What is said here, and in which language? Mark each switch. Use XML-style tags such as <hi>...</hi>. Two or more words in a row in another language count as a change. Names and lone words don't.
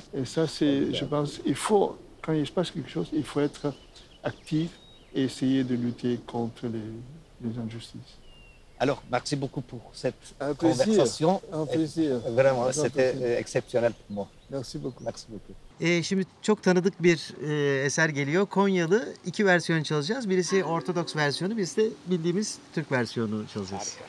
<fr>Et ça, c'est, je pense, quand il se passe quelque chose, il faut être actif et essayer de lutter contre les injustices. Alors, merci beaucoup pour cette Un plaisir, conversation. un plaisir. Vraiment, c'était exceptionnel pour moi. Merci beaucoup. Merci beaucoup.</fr> <tr>Şimdi çok tanıdık bir eser geliyor. Konyalı, 2 versiyon çalacağız. Birisi Ortodoks versiyonu, birisi de bildiğimiz Türk versiyonu çalacağız.</tr>